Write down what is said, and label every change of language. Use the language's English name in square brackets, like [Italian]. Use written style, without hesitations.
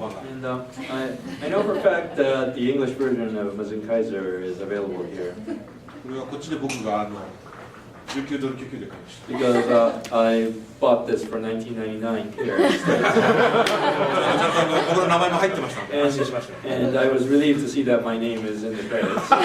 [English] And I know for a fact that the English version of Mazinkaiser is available here [Japanese] これはこっちで僕が19ドル99で買いました [English] because I bought this for $19.99 here. [Japanese] ちゃんと僕の名前も入ってましたので安心しました [English] And I was relieved to see that my name is in the credits.